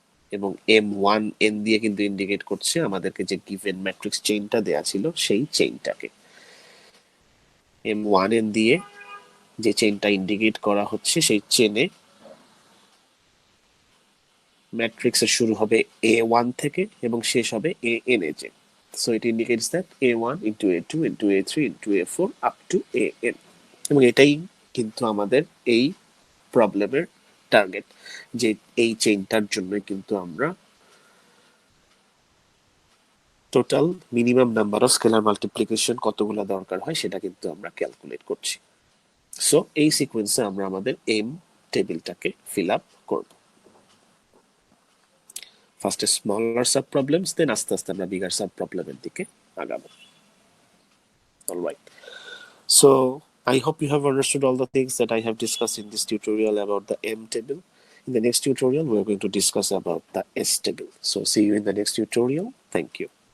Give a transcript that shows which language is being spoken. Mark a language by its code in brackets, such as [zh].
[bn] এবং M1n দিয়ে কিন্তু ইন্ডিকেট করছে আমাদেরকে যে গিভেন ম্যাট্রিক্স চেইনটা দেয়া ছিল সেই চেইনটাকে। M1n দিয়ে যে চেইনটা ইন্ডিকেট করা হচ্ছে সেই চেনে ম্যাট্রিক্সের শুরু হবে A1 থেকে এবং শেষ হবে AN A. [en] So it indicates that A1 into A2 into A3 into A4 up to AN। [bn] এবং এটাই কিন্তু আমাদের এই প্রবলেমের টার্গেট, যে এই চেইনটার জন্য কিন্তু আমরা total minimum number of scalar multiplication কতগুলো দরকার হয় সেটা কিন্তু আমরা ক্যালকুলেট করছি। সো এই সিকোয়েন্সে আমরা আমাদের এম টেবিলটাকে ফিল আপ করব। ফার্স্টে স্মলার সাব প্রবলেমস, দেন আস্তে আস্তে আমরা বিগার সাব প্রবলেমের দিকে আগাবো। [en] Alright, so I hope you have understood all the things that I have discussed in this tutorial about the M table. In the next tutorial, we are going to discuss about the S table. So see you in the next tutorial. Thank you.